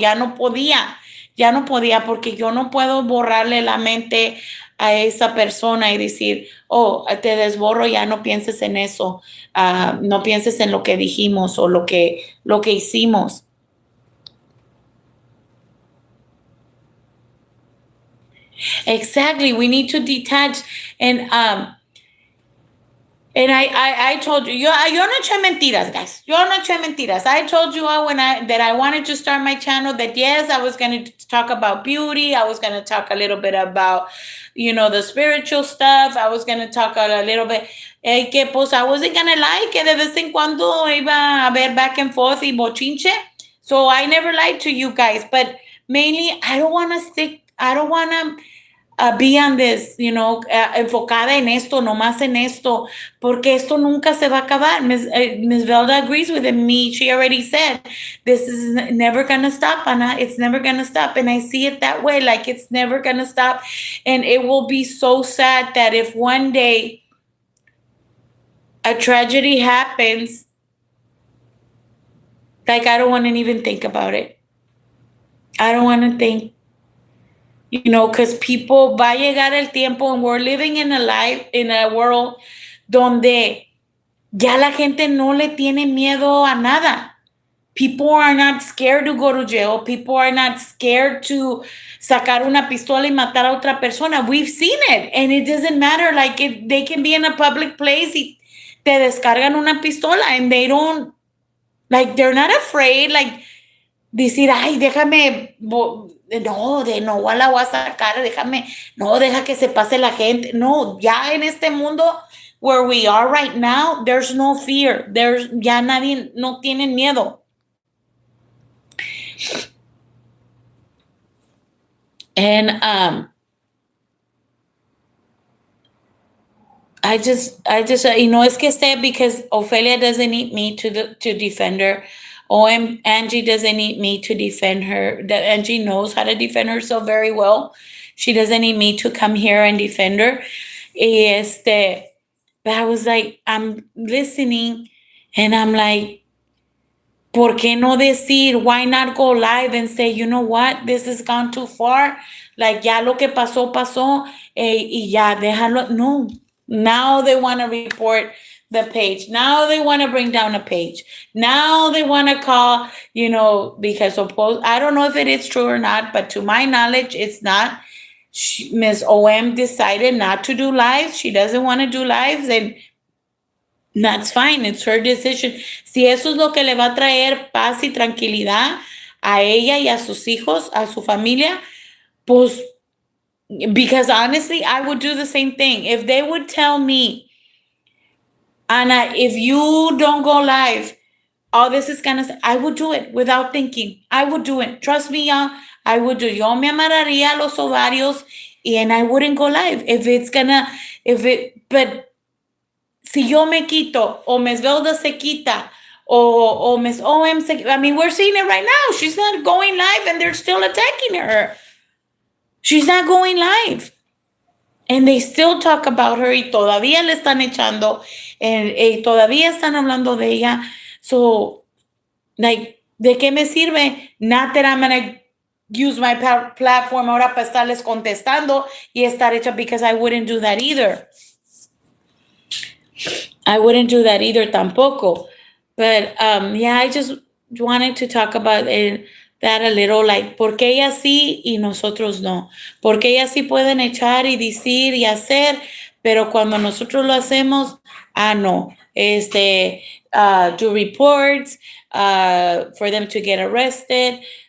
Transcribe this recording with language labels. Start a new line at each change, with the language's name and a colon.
Spanish: Ya no podía, porque yo no puedo borrarle la mente a esa persona y decir, oh, te desborro, ya no pienses en eso, no pienses en lo que dijimos o lo que hicimos.
English: Exactly. We need to detach. And I told you,
Spanish: yo no eché mentiras, guys. Yo no eché mentiras.
English: I told you all that I wanted to start my channel, that yes, I was going to talk about beauty. I was going to talk a little bit about, the spiritual stuff. I was going to talk a little bit,
Spanish: que pues
English: I wasn't going to lie,
Spanish: que de vez en cuando iba a haber
English: back and forth
Spanish: y bochinche.
English: So I never lied to you guys, but mainly I don't want to be on this,
Spanish: enfocada en esto, nomás en esto, porque esto nunca se va a acabar.
English: Miss Velda agrees with me. She already said, this is never going to stop, Ana. It's never going to stop. And I see it that way, like it's never going to stop. And it will be so sad that if one day a tragedy happens, like, I don't want to even think about it. I don't want to think. Because people,
Spanish: va a llegar el tiempo,
English: and we're living in a world
Spanish: donde ya la gente no le tiene miedo a nada.
English: People are not scared to go to jail. People are not scared to
Spanish: sacar una pistola y matar a otra persona.
English: We've seen it, and it doesn't matter. Like, they can be in a public place
Spanish: y te descargan una pistola,
English: and they don't, like, they're not afraid, like,
Spanish: decir, ay, déjame, no la voy a sacar, deja que se pase la gente. No, ya en este mundo
English: where we are right now, there's no fear.
Spanish: Ya nadie, no tienen miedo.
English: And I just,
Spanish: es que esté,
English: because Ophelia doesn't need me to defend her. Angie doesn't need me to defend her. That Angie knows how to defend herself very well. She doesn't need me to come here and defend her. But I was like, I'm listening, and I'm like,
Spanish: ¿por qué no decir?
English: Why not go live and say, you know what? This has gone too far. Like,
Spanish: ya lo que pasó, pasó. Y ya, déjalo. No.
English: Now they want to report the page. Now they want to bring down a page. Now they want to call, because suppose, I don't know if it is true or not, but to my knowledge, it's not. Ms. OM decided not to do lives. She doesn't want to do lives, and that's fine. It's her decision.
Spanish: Si eso es lo que le va a traer paz y tranquilidad a ella y a sus hijos, a su familia, pues,
English: because honestly, I would do the same thing. If they would tell me, Ana, if you don't go live, all this is gonna, I would do it without thinking. I would do it. Trust me, y'all. I would do.
Spanish: Yo me amarraría los ovarios
English: and I wouldn't go live.
Spanish: But si yo me quito, o Ms.
English: Velda
Spanish: se quita, o
English: Ms. OM se, I mean, we're seeing it right now. She's not going live and they're still attacking her. She's not going live. And they still talk about her
Spanish: y todavía le están echando, y todavía están hablando de ella. So, like, ¿de qué me sirve?
English: Not that I'm going to use my platform
Spanish: ahora para estarles contestando y estar hecha,
English: because I wouldn't do that either. I wouldn't do that either tampoco. But yeah, I just wanted to talk about that a little, like,
Spanish: ¿por qué ellas sí y nosotros no? ¿Por qué ellas sí pueden echar y decir y hacer, pero cuando nosotros lo hacemos, no?
English: Do reports for them to get arrested.